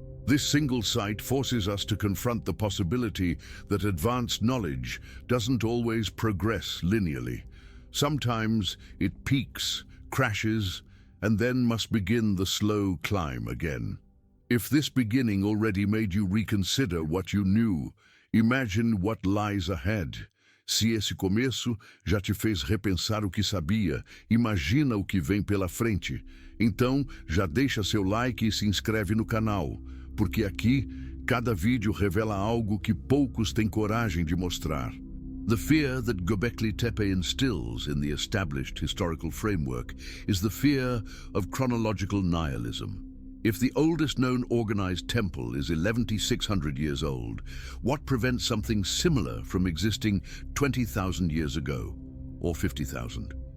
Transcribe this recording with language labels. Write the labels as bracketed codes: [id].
[en] This single site forces us to confront the possibility that advanced knowledge doesn't always progress linearly. Sometimes it peaks, crashes, and then must begin the slow climb again. If this beginning already made you reconsider what you knew, imagine what lies ahead. [pt] Se esse começo já te fez repensar o que sabia, imagina o que vem pela frente. Então, já deixa seu like e se inscreve no canal, porque aqui, cada vídeo revela algo que poucos têm coragem de mostrar. [en] The fear that Göbekli Tepe instills in the established historical framework is the fear of chronological nihilism. If the oldest known organized temple is 11,600 years old, what prevents something similar from existing 20,000 years ago, or 50,000?